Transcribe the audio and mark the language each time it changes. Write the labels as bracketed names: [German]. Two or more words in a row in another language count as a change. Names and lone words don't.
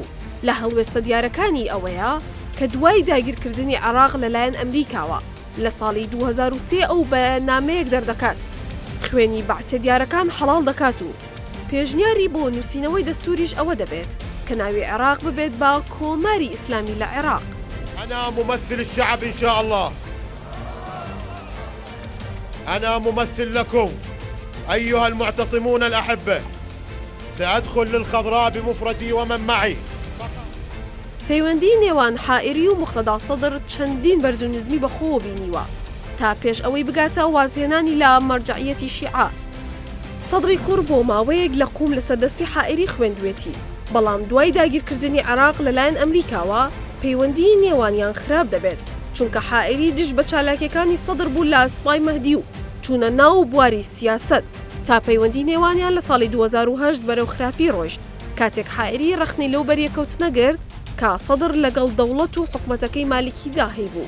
[Central Kurdish] لە هەڵوێستە دیارەکانی ئەوەیە کە دوای داگیرکردنی عێراق لەلایەن ئەمریکاوە لە ساڵی 2003 ئەو بە نامەیەک دەردەکات، خوێنی بەعسێ دیارەکان حەڵال دەکات و پێشنیاری بۆ نووسینەوەی دەستوریش ئەوە دەبێت کە ناوی عێراق ببێت بە کۆماری ئیسلامی لە عێراق. [Arabic] أنا ممثل الشعب إن شاء الله، أنا ممثل لكم أيها المعتصمون الأحبة، سأدخل للخضراء بمفردي ومن معي. [Central Kurdish] پەیوەندی نێوان حائیری و موختەدا سەدر چەندین بەرز و نزمی بەخۆوە بینیوە تا پێش ئەوەی بگاتە وازهێنانی لە مەرجەعیەتی شیعە. سەدری کوڕ بۆ ماوەیەک لە قوم لە سەردەستی حائیری خوێندوێتی، بەڵام دوای داگیرکردنی عێراق لەلایەن ئەمریکاوە پەیوەندی نێوانیان خراپ دەبێت، چونکە حائیری دژ بە چالاکیەکانی سەدر بوو لە سوپای مەهدی و چوونە ناو بواری سیاست تا پەیوەندی نێوانیان لە ساڵی 2008 بەرەو خراپی ڕۆیشت، کاتێک حائیری ڕەخنەی لەو بەریەکەوتنە گرت کە سەدر لەگەڵ دەوڵەت و حکومەتەکەی مالیکیدا هەیبوو.